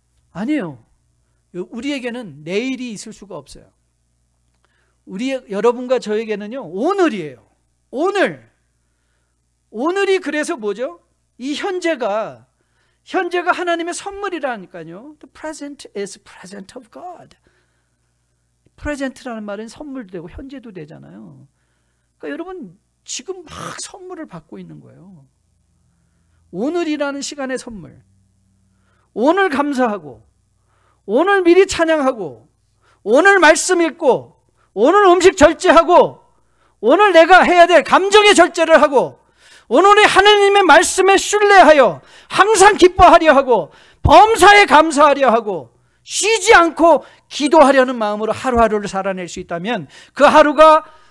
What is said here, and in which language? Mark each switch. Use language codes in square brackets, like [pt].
[ko] 아니에요. 우리에게는 내일이 있을 수가 없어요. 여러분과 저에게는요, 오늘이에요. 오늘이 그래서 뭐죠? 이 현재가 하나님의 선물이라니까요. [en] The present is present of God. [ko] 프레젠트라는 말은 선물도 되고 현재도 되잖아요. 그러니까 여러분, 지금 막 선물을 받고 있는 거예요. 오늘이라는 시간의 선물. 오늘 감사하고, 오늘 미리 찬양하고, 오늘 말씀 읽고, 오늘 음식 절제하고, 오늘 내가 해야 될 감정의 절제를 하고, 오늘의 하나님의 말씀에 신뢰하여 항상 기뻐하려 하고, 범사에 감사하려 하고, 쉬지 않고 기도하려는 마음으로 하루하루를 살아낼 수 있다면 그 하루가